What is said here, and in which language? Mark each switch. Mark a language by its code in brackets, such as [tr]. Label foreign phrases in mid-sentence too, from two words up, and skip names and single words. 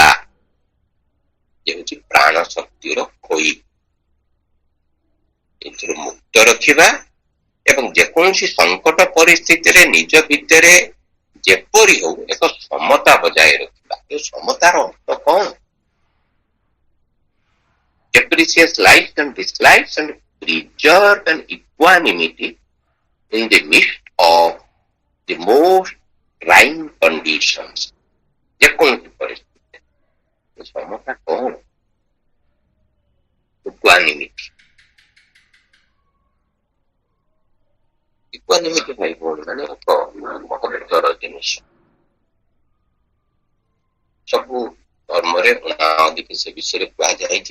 [or] ଏ ହେଉଛି ପ୍ରାଣ ଶକ୍ତିର ଖୋଇ। ଏଥିରୁ ମୁକ୍ତ ରଖିବା ଏବଂ ଯେକୌଣସି ସଙ୍କଟ ପରିସ୍ଥିତିରେ ନିଜ ଭିତରେ ଯେପରି ହଉ ଏକ ସମତା ବଜାୟ ରଖିବା। ଏ ସମତାର ଅର୍ଥ କଣ? [en] Appreciate likes and dislikes and preserve an equanimity in the midst of the most trying conditions. [or] ଯେକୌଣସି ପରିସ୍ଥିତି ସମତା କଣ? ଇକ୍ୱାନିମିଟି। ଇକ୍ୱାନିମିଟି ଭାଇ ଭଉଣୀ ମାନେ ଏକ ମହତ୍ତର ଜିନିଷ। ସବୁ ଧର୍ମରେ ଅଧିକ ସେ ବିଷୟରେ କୁହାଯାଇଛି।